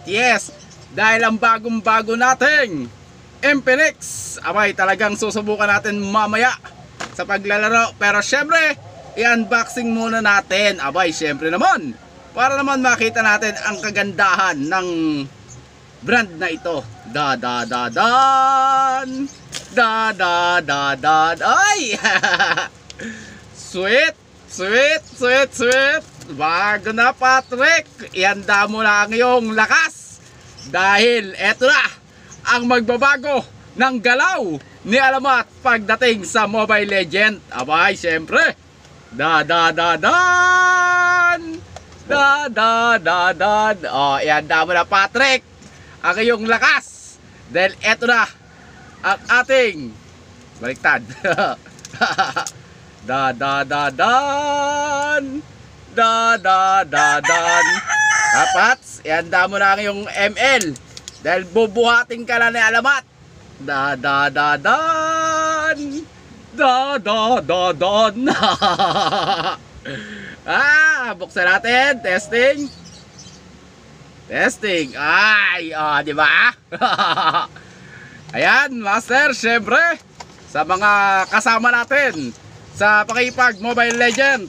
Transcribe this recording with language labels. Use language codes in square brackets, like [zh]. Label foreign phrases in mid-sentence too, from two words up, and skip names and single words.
[tl] Yes, dahil ang bagong-bago nating Infinix, abay, talagang susubukan natin mamaya sa paglalaro. Pero syempre, i-unboxing muna natin. Abay, syempre naman, para naman makita natin ang kagandahan ng brand na ito. Da-da-da-dan! Da-da-da-dan! Ay! [en] Sweet! Sweet! Sweet! Sweet! [tl] Bago na, Patrick! Ihanda mo na ang iyong lakas! Dahil eto na ang magbabago ng galaw ni Alamat pagdating sa Mobile Legend. Abay, syempre! Da-da-da-dan! Da-da-da-dan! O, ihanda mo na, Patrick, ang iyong lakas. Dahil eto na ang ating baliktad. Da-da-da-dan! Da-da-da-dan! Kapats, ihanda mo na ang iyong ML. Dahil bubuhatin ka na ni Alamat. Da-da-da-dan! Da-da-da-dan! Buksan natin. Testing. Testing. Ay, di ba? Ayan, Master, syempre, sa mga kasama natin sa pakipag Mobile Legend.